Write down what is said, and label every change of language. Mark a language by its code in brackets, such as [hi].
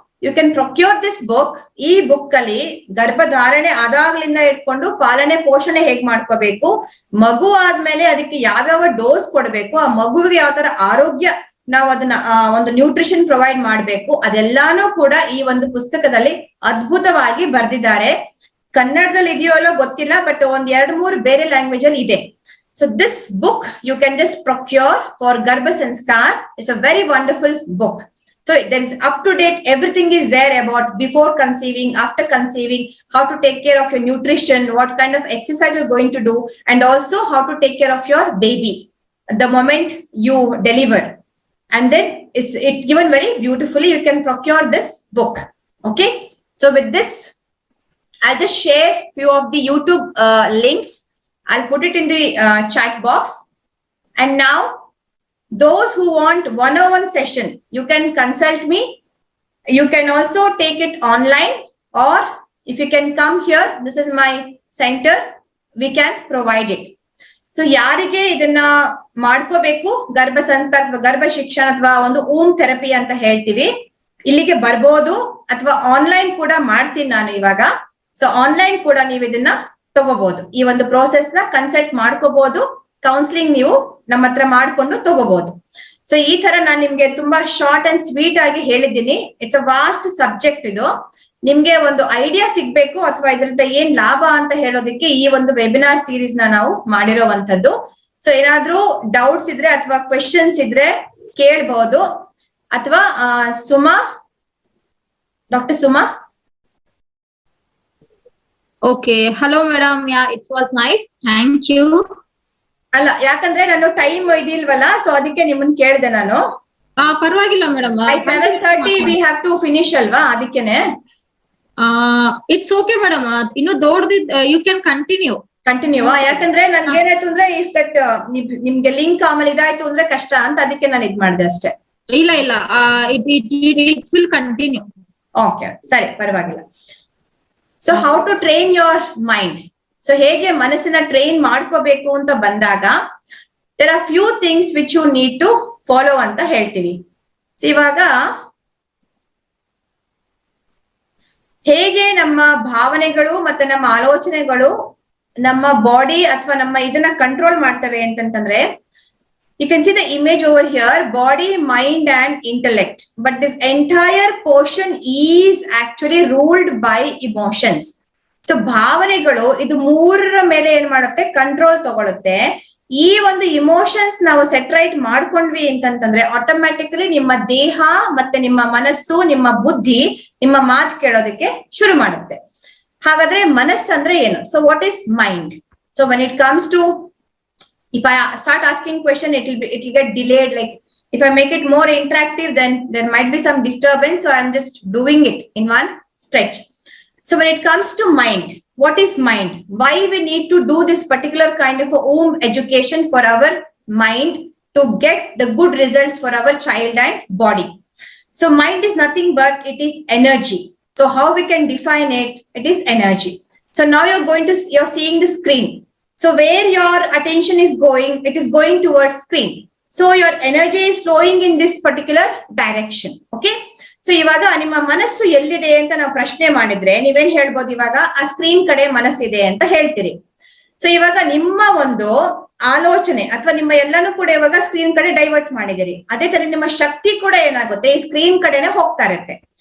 [en] You can procure this book. [kn] ಈ book ಅಲ್ಲಿ ಗರ್ಭಧಾರಣೆ ಆದಾಗ್ಲಿಂದ ಇಟ್ಕೊಂಡು ಪಾಲನೆ ಪೋಷಣೆ ಹೇಗ್ ಮಾಡ್ಕೋಬೇಕು, ಮಗು ಆದ್ಮೇಲೆ ಅದಕ್ಕೆ ಯಾವ್ಯಾವ ಡೋಸ್ ಕೊಡ್ಬೇಕು, ಆ ಮಗುವಿಗೆ ಯಾವ ತರ ಆರೋಗ್ಯ ನಾವು ಅದನ್ನ ಒಂದು ನ್ಯೂಟ್ರಿಷನ್ ಪ್ರೊವೈಡ್ ಮಾಡ್ಬೇಕು, ಅದೆಲ್ಲಾನು ಕೂಡ ಈ ಒಂದು ಪುಸ್ತಕದಲ್ಲಿ ಅದ್ಭುತವಾಗಿ ಬರ್ದಿದ್ದಾರೆ. ಕನ್ನಡದಲ್ಲಿ ಇದೆಯೋ ಅಲ್ಲೋ ಗೊತ್ತಿಲ್ಲ, ಬಟ್ ಒಂದ್ 2-3 ಬೇರೆ ಲ್ಯಾಂಗ್ವೇಜ್ ಅಲ್ಲಿ ಇದೆ. [en] So this book you can just procure for ಗರ್ಭ ಸಂಸ್ಕಾರ. It's a very wonderful book. So there is up to date, everything is there about before conceiving, after conceiving, how to take care of your nutrition, what kind of exercise you're going to do, and also how to take care of your baby the moment you delivered. And then it's given very beautifully. You can procure this book. Okay, so with this I'll just share few of the YouTube links. I'll put it in the chat box. And now those who want one-on-one session, you can consult me. You can also take it online, or if you can come here, this is my center, we can provide it. [kn] So ಯಾರಿಗೆ ಇದನ್ನ ಮಾಡ್ಕೋಬೇಕು, ಗರ್ಭ ಸಂಸ್ಕಾರ ಅಥವಾ ಗರ್ಭ ಶಿಕ್ಷಣ ಅಥವಾ ಒಂದು ಓಮ್ ಥೆರಪಿ ಅಂತ ಹೇಳ್ತೀವಿ, ಇಲ್ಲಿಗೆ ಬರ್ಬೋದು, ಅಥವಾ ಆನ್ಲೈನ್ ಕೂಡ ಮಾಡ್ತೀನಿ ನಾನು ಇವಾಗ. ಸೊ ಆನ್ಲೈನ್ ಕೂಡ ನೀವು ಇದನ್ನ ತಗೋಬಹುದು, ಈ ಒಂದು ಪ್ರೋಸೆಸ್ ನ ಕನ್ಸಲ್ಟ್ ಮಾಡ್ಕೋಬಹುದು, ಕೌನ್ಸಿಲಿಂಗ್ ನೀವು ನಮ್ಮ ಹತ್ರ ಮಾಡ್ಕೊಂಡು ತಗೋಬಹುದು. ಸೊ ಈ ತರ ನಾನು ನಿಮ್ಗೆ ತುಂಬಾ [en] short and sweet [kn] ಆಗಿ ಹೇಳಿದ್ದೀನಿ. [en] it's a vast subject [kn] ಇದು. ನಿಮ್ಗೆ ಒಂದು ಐಡಿಯಾ ಸಿಗ್ಬೇಕು ಅಥವಾ ಇದರಿಂದ ಏನ್ ಲಾಭ ಅಂತ ಹೇಳೋದಕ್ಕೆ ಈ ಒಂದು ವೆಬಿನಾರ್ ಸೀರೀಸ್ ನಾವು ಮಾಡಿರೋವಂಥದ್ದು. ಸೊ ಏನಾದ್ರೂ ಡೌಟ್ಸ್ ಇದ್ರೆ ಅಥವಾ ಕ್ವೆಶನ್ಸ್ ಇದ್ರೆ ಕೇಳ್ಬಹುದು. ಅಥವಾ Suma, doctor Suma. [en] Okay, hello madam. Yeah, it was nice. Thank you. [kn] ಅಲ್ಲ, ಯಾಕಂದ್ರೆ ನಾನು ಟೈಮ್ ಇದಿಲ್ವಲ್ಲ, ಸೊ ಅದಕ್ಕೆ ನಿಮ್ಮನ್ನ ಕೇಳ್ದೆ ನಾನು. ಪರವಾಗಿಲ್ಲ madam. [en] 7:30 we have to finish [kn] ಅಲ್ವಾ, ಅದಕ್ಕೇನೆ. [en] It's okay madam. [kn] ಇನ್ನು ದೊಡ್ಡದು [en] You can continue. [kn] ಯಾಕಂದ್ರೆ ನನ್ಗೆ ಏನಾಯ್ತು ಅಂದ್ರೆ, [en] if that [kn] ನಿಮ್ಗೆ ಲಿಂಕ್ ಆಮೇಲೆ ಇದಾಯ್ತು ಅಂದ್ರೆ ಕಷ್ಟ ಅಂತ, ಅದಕ್ಕೆ ನಾನು ಇದ್ ಮಾಡಿದೆ ಅಷ್ಟೇ. ಇಲ್ಲ [en] It will continue. Okay, [kn] ಸರಿ, ಪರವಾಗಿಲ್ಲ. [en] So how to train your mind. [kn] So ಹೇಗೆ ಮನಸ್ಸನ್ನ ಟ್ರೈನ್ ಮಾಡ್ಕೋಬೇಕು ಅಂತ ಬಂದಾಗ, [en] there are few things which you need to follow [kn] ಅಂತ ಹೇಳ್ತೀವಿ. ಸೊ ಇವಾಗ ಹೇಗೆ ನಮ್ಮ ಭಾವನೆಗಳು ಮತ್ತೆ ನಮ್ಮ ಆಲೋಚನೆಗಳು ನಮ್ಮ ಬಾಡಿ ಅಥವಾ ನಮ್ಮ ಇದನ್ನ ಕಂಟ್ರೋಲ್ ಮಾಡ್ತವೆ ಅಂತಂತಂದ್ರೆ, [en] you can see the image over here, body, mind and intellect, but this entire portion is actually ruled by emotions. [kn] So ಭಾವನೆಗಳು ಇದು ಮೂರರ ಮೇಲೆ ಏನ್ ಮಾಡುತ್ತೆ, ಕಂಟ್ರೋಲ್ ತಗೊಳುತ್ತೆ. ಈ ಒಂದು ಇಮೋಷನ್ಸ್ ನಾವು ಸೆಟ್ರೈಟ್ ಮಾಡ್ಕೊಂಡ್ವಿ ಅಂತಂತಂದ್ರೆ ಆಟೋಮ್ಯಾಟಿಕಲಿ ನಿಮ್ಮ ದೇಹ ಮತ್ತೆ ನಿಮ್ಮ ಮನಸ್ಸು, ನಿಮ್ಮ ಬುದ್ಧಿ ನಿಮ್ಮ ಮಾತು ಕೇಳೋದಕ್ಕೆ ಶುರು ಮಾಡುತ್ತೆ. ಹಾಗಾದ್ರೆ ಮನಸ್ಸಂದ್ರೆ ಏನು? [en] So what is mind? ಸೊ when it comes to, if I start asking question, it will get delayed. Like if I make it more interactive, then there might be some disturbance. So I'm just doing it in one stretch. So when it comes to mind, what is mind? Why we need to do this particular kind of a home education for our mind to get the good results for our child and body? So mind is nothing but it is energy. So how we can define it? It is energy. So now you're seeing the screen. So where your attention is going, it is going towards screen. So your energy is flowing in this particular direction. Okay. [kn] So ಇವಾಗ ನಿಮ್ಮ ಮನಸ್ಸು ಎಲ್ಲಿದೆ ಅಂತ ನಾವು ಪ್ರಶ್ನೆ ಮಾಡಿದ್ರೆ ನೀವೇನ್ ಹೇಳ್ಬೋದು, ಇವಾಗ ಆ ಸ್ಕ್ರೀನ್ ಕಡೆ ಮನಸ್ಸಿದೆ ಅಂತ ಹೇಳ್ತೀರಿ. ಸೊ ಇವಾಗ ನಿಮ್ಮ ಒಂದು ಆಲೋಚನೆ ಅಥವಾ ನಿಮ್ಮ ಎಲ್ಲಾನು ಕೂಡ ಇವಾಗ ಸ್ಕ್ರೀನ್ ಕಡೆ ಡೈವರ್ಟ್ ಮಾಡಿದಿರಿ. ಅದೇ ತರ ನಿಮ್ಮ ಶಕ್ತಿ ಕೂಡ ಏನಾಗುತ್ತೆ ಈ ಸ್ಕ್ರೀನ್ ಕಡೆನೆ ಹೋಗ್ತಾ ಇರುತ್ತೆ.